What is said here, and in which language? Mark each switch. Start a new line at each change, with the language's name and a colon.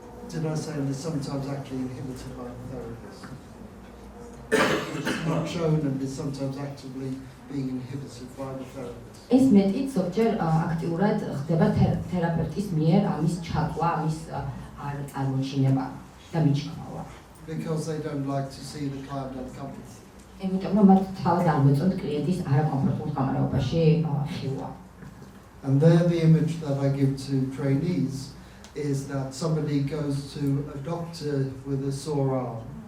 English: Did I say that sometimes actually inhibited by the therapist? It's not shown and is sometimes actively being inhibited by the therapist.
Georgian: ეს მეტიც ზოგჯერ აქტიურად ხდება თერაპევტის მიერ ამის ჩაკვა, ამის არ წარმოჩინება და მიჩნევა.
English: Because they don't like to see the client uncomfortable.
Georgian: იმიტომ რომ მათ თავად არ მოწონთ კლიენტის არაკომფორტულ მდგომარეობაში ხილვა.
English: And there the image that I give to trainees is that somebody goes to a doctor with a sore arm.